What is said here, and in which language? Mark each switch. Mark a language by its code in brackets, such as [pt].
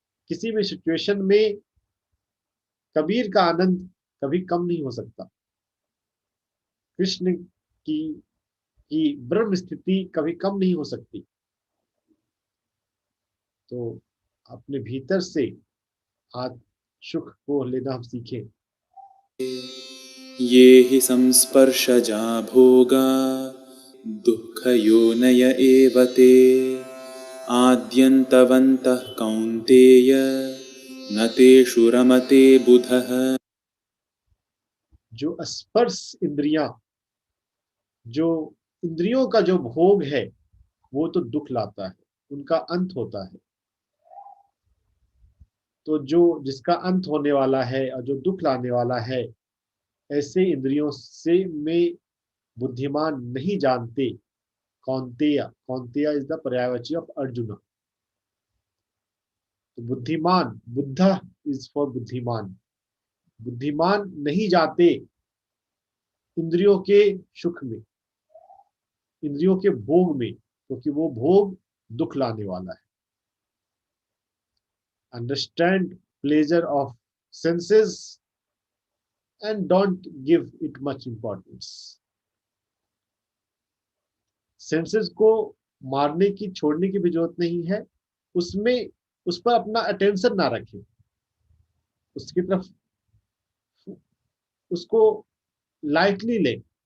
[hi] किसी भी सिचुएशन में कबीर का आनंद कभी कम नहीं हो सकता। कृष्ण की ब्रह्म स्थिति कभी कम नहीं हो सकती। तो अपने भीतर से आज सुख को लेना हम सीखें। [sa] ये हि संस्पर्शजा भोगा दुःखयोनय एव ते आद्यन्तवन्तः कौन्तेय न तेषु रमते बुधः। [hi] जो स्पर्श इंद्रियां, जो इंद्रियों का जो भोग है वो तो दुख लाता है, उनका अंत होता है। तो जो जिसका अंत होने वाला है और जो दुख लाने वाला है, ऐसे इंद्रियों से में बुद्धिमान नहीं जानते। [en] Kaunteya, Kaunteya is the पर्यायवाची of Arjun. [hi] तो बुद्धिमान, बुद्ध इज फॉर बुद्धिमान। बुद्धिमान नहीं जाते इंद्रियों के सुख में, इंद्रियों के भोग में, क्योंकि वो भोग दुख लाने वाला है। [en] Understand pleasure of senses and don't give it much importance. [hi] Senses को मारने की, छोड़ने की भी जरूरत नहीं है। उसमें उस पर अपना अटेंशन ना रखें, उसकी तरफ उसको लाइटली लें।